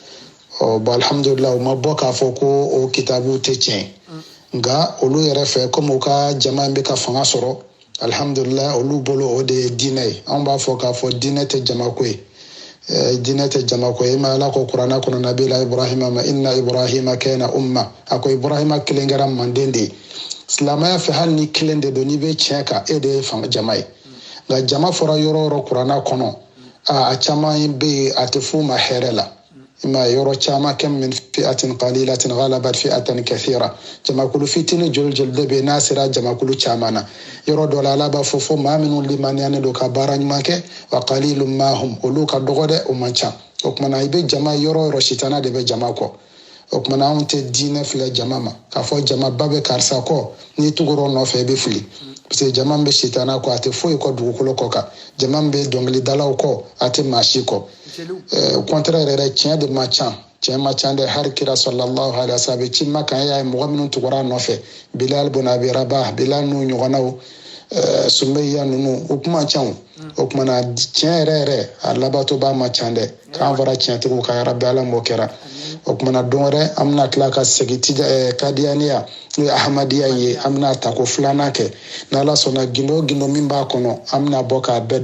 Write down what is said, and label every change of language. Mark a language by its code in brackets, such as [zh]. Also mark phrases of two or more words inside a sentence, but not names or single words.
[bm] bon alhamdulillah u ma bɔ k'a fɔ ko o kitabuw tɛ tiɲɛ nka olu yɛrɛ fɛ komi u ka jama in bɛ ka fanga sɔrɔ alhamdulillah olu bolo o de ye diinɛ ye an b'a fɔ k'a fɔ diinɛ tɛ jamako ye diinɛ tɛ jamako ye ma ala ko kuranna kɔnɔ nabila ibrahima ma [ar] إن إبراهيم كان أمة [bm] a ko ibrahima kelen kɛra manden de ye silamɛya fɛ hali ni kelen de don n'i bɛ tiɲɛ kan e de ye fanga jama ye nka jama fɔra yɔrɔ o yɔrɔ kuranna kɔnɔ a caman bɛ yen a tɛ f'u ma hɛrɛ la ima yɔrɔ caman kɛ [ar] من فئة قليلة غلبت فئة كثيرة [bm] jamakulu fitini joli de bɛ n'a sera jamakulu caman na yɔrɔ dɔ la ala b'a fɔ fo maa minnu limaniyalen don ka baara ɲuman kɛ [ar] وقليل ما هم [bm] olu ka dɔgɔ dɛ o man ca o kumana i bɛ jama yɔrɔ yɔrɔ sitana de bɛ jama kɔ o kumana anw tɛ diinɛ filɛ jama ma k'a fɔ jama ba bɛ karisa kɔ n'i tugura o nɔfɛ i bɛ fili [fr] parce que [bm] jama bɛ sitana kɔ a tɛ foyi kɔ dugukolo kɔ kan jama bɛ dɔnkilidalaw kɔ a tɛ maa si kɔ contraire yɛrɛ tiɲɛ de ma ca tiɲɛ ma ca dɛ hari kira [ar] صلى الله عليه وسلم [bm] ci ma kan y'a ye mɔgɔ minnu tugura a nɔfɛ bilal bin abi rabah bilal n'u ɲɔgɔnnaw sunbɛya ninnu o kuma ca o kumana tiɲɛ yɛrɛ a labatɔba ma ca dɛ k'an fara tiɲɛtigiw ka yarabi ala m'o kɛra o kumana don wɛrɛ an bɛna tila ka segin kadiyaniya n'o ye ahmadiyya ye an bɛna ta ko filanan kɛ n'ala sɔnna gindo gindo min b'a kɔnɔ an bɛna bɔ k'a bɛɛ